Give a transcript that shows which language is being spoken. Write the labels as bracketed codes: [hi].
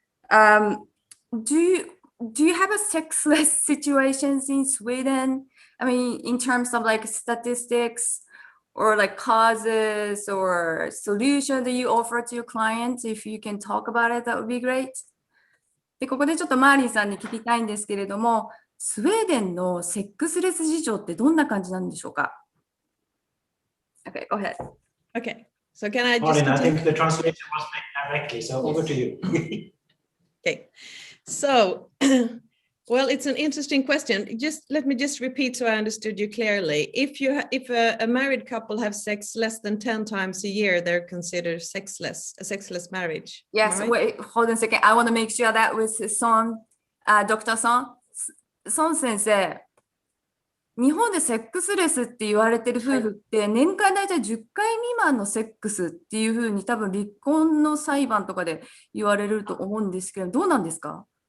[en] Do you have a sexless situations in Sweden? I mean, in terms of like statistics or like causes or solution that you offer to your clients, if you can talk about it, that would be great. [ja] で、ここでちょっとマーリンさんに聞きたいんですけれども、スウェーデンのセックスレス事情ってどんな感じなんでしょうか？ [en] Okay, go ahead. Okay, so can I just Marlin, I think the translation was Directly, so over to you. Okay, so, well, it's an interesting question. Let me repeat so I understood you clearly. If a married couple have sex less than 10 times a year, they're considered a sexless marriage. Yes, right? wait, hold on a second. I want to make sure that with Son, Dr. [ja] Son, 先生、日本でセックスレスって言われてる夫婦って年間大体10回未満のセックスっていうふうに多分離婚の裁判とかで言われると思うんですけど、どうなんですか？